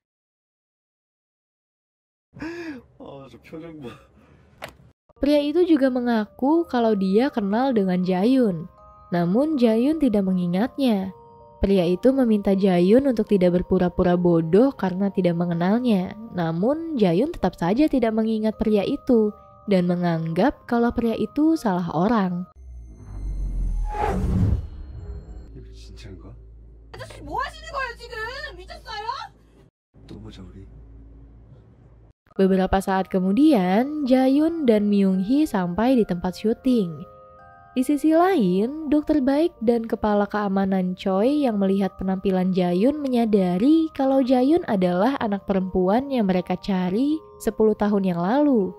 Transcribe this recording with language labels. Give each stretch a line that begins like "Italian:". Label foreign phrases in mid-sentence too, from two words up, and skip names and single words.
Indonesian: Pria itu juga mengaku kalau dia kenal dengan Jaeon. Namun Jaeon tidak mengingatnya. Pria itu meminta Jaeon untuk tidak berpura-pura bodoh karena tidak mengenalnya. Namun Jaeon tetap saja tidak mengingat pria itu. dan menganggap kalau pria itu salah orang.
Korean: 이거 진짜인가? 아저씨 뭐 하시는 거예요 지금? 미쳤어요? 또 보자 우리.
Indonesian: Beberapa saat kemudian, Jaehyun dan Myung-hee sampai di tempat syuting. Di sisi lain, dokter baik dan kepala keamanan Choi yang melihat penampilan Jaehyun menyadari kalau Jaehyun adalah anak perempuan yang mereka cari 10 tahun yang lalu.